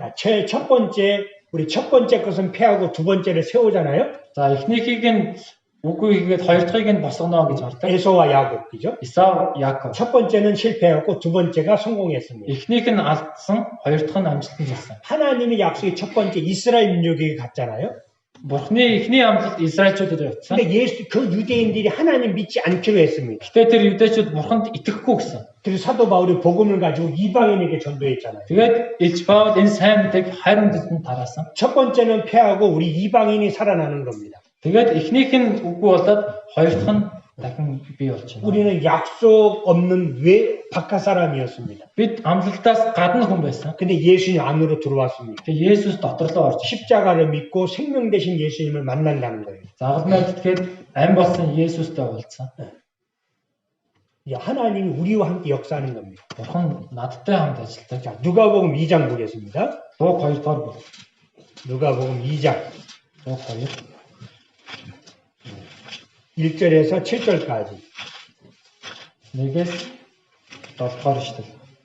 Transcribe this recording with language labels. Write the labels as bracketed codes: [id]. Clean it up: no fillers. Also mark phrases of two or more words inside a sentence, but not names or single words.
[ko] 자, 우리 첫 번째 것은 패하고 두 번째를 세우잖아요. [mn] За, эхнийхийг нь үгүй хийгээд хоёр дахьыг нь босгоно гэж хардаг. [ko] 에서와 야곱, 그죠? [mn] Исав, Яаков. [ko] 첫 번째는 실패했고 두 번째가 성공했습니다. [mn] Эхнийх нь алдсан, хоёр дахь нь амжилтанд ирсэн. [ko] 하나님의 약속이 첫 번째 이스라엘 민족에게 갔잖아요. [mn] Бурхны эхний амлалт Израильчуудад явсан. [ko] 근데 그 유대인들이 하나님 믿지 않기로 했습니다. [mn] Гэтэ тэр юдэчүүд Бурханд итгэхгүй гэсэн. [ko] 그래서 사도 바울이 복음을 가지고 이방인에게 전도했잖아요. [mn] Тэгээд Илж Паул энэ сайн мэдээг хайр үндэстэн тараасан. [ko] 첫 번째는 패하고 우리 이방인이 살아나는 겁니다. [mn] Тэгээд эхнийх нь үгүй болоод хоёр дахь нь дахин бий болж байна. [ko] 우리는 약속 없는 바깥 사람이었습니다. [mn] Бид амлалтаас гадна хүн байсан. [ko] 근데 예수님 안으로 들어왔습니다. [mn] Тэгээд Есүс дотор руу орж [ko] 십자가를 믿고 생명 대신 예수님을 만난다는 거예요. [mn] загалмайд тэгээд ам болсон Есүстэй уулзсан. [ko] 하나님이 우리와 함께 역사하는 겁니다. [mn] Бурхан надтай хамт ажилладаг. [ko] 자, 누가복음 2장 보겠습니다. [mn] Луг 2 дугаар бүлэг. [ko] 누가복음 2장 [mn] Луг 2. [ko] 1절에서 7절까지. [mn] 1-ээс 7 дугаар шүү дээ.